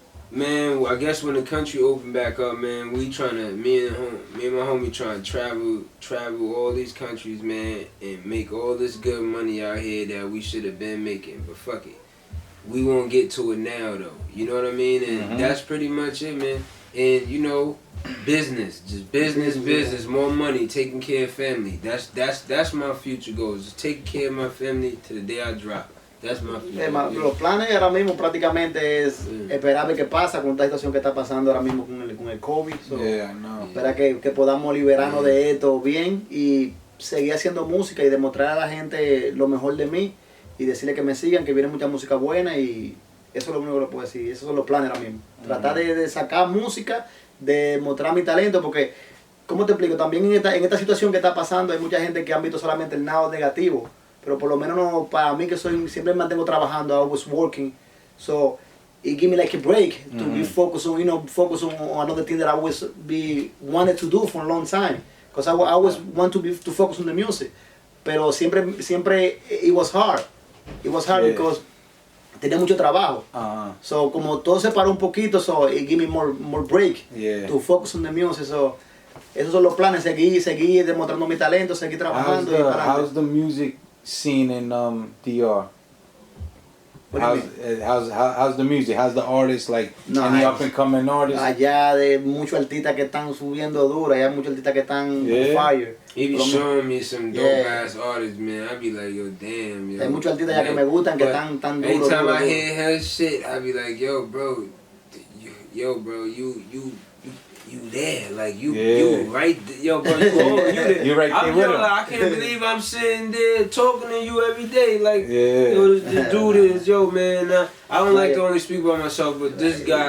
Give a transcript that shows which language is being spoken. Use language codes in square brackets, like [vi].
[en] Man, I guess when the country open back up, man, me and my homie trying to travel all these countries, man, and make all this good money out here that we should have been making. But fuck it. We won't get to it now, though. You know what I mean? And that's pretty much it, man. And, you know, business. Just business. More money, taking care of family. That's my future goals. Just taking care of my family to the day I drop. That's my future. [es] Los planes ahora mismo prácticamente es esperar a ver qué pasa con esta situación que está pasando ahora mismo con el COVID. [en] So, Yeah, I know. [es] Espera que podamos liberarnos de esto bien y seguir haciendo música y demostrar a la gente lo mejor de mí. Y decirle que me sigan, que viene mucha música buena y eso es lo único que le puedo decir. Esos son los planes ahora mismo. Tratar de sacar música, de mostrar mi talento, porque, ¿cómo te explico? También en esta situación que está pasando hay mucha gente que han visto solamente el lado negativo, pero por lo menos no, para mí que siempre me mantengo trabajando, [en] I was working, so it gave me like a break to be focused on another thing that I always wanted to do for a long time, because I always want to focus on the music, [es] pero siempre [en] it was hard. It was hard because [es] tenía mucho trabajo. [en] So [es] como todo se paró un poquito, [en] so it gave me more break to focus on the music. [es] So esos son los planes, seguir demostrando mi talento, seguir trabajando. [en] How's the music scene in DR? How's the music? How's the artists, like any up and coming artists? [es] Allá de muchos artistas que están subiendo duro, allá hay muchos artistas que están [en] on fire. He be showing me some dope ass artists, man. I be like, yo, damn, yo. [es] Hay muchos artistas ya que me gustan, que están tan duros. [en] Anytime I hear her shit, I be like, yo, bro, you there, like you right there. Yo, bro, you right there with him. I can't believe I'm sitting there talking to you every day, like, yo, this dude is, yo, man, I don't like to only speak about myself, but this guy,